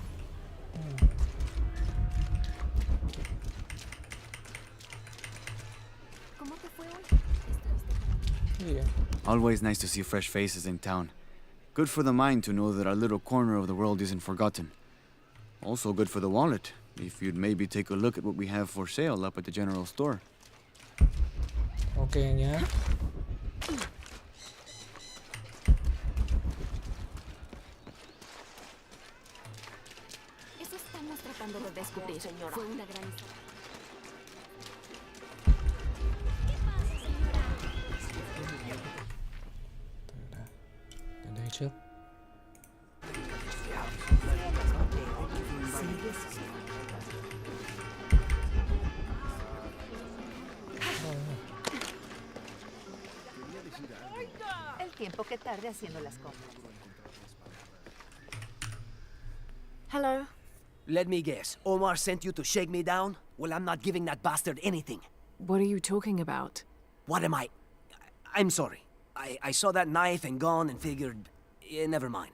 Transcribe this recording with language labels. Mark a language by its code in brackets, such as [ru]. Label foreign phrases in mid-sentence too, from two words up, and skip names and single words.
[en] Yeah. Always nice to see fresh faces in town. Good for the mind to know that our little corner of the world isn't forgotten. Also good for the wallet, if you'd maybe take a look at what we have for sale up at the general store. [vi] Ok nhé. [es] Eso estamos tratando de descubrir, señora. Fue una gran... [vi] Đến đây trước. [es] El tiempo que tarde haciendo las compras. [en] Hello. Let me guess. Omar sent you to shake me down? Well, I'm not giving that bastard anything. What are you talking about? What am I? I'm sorry. I saw that knife and gun and figured... never mind.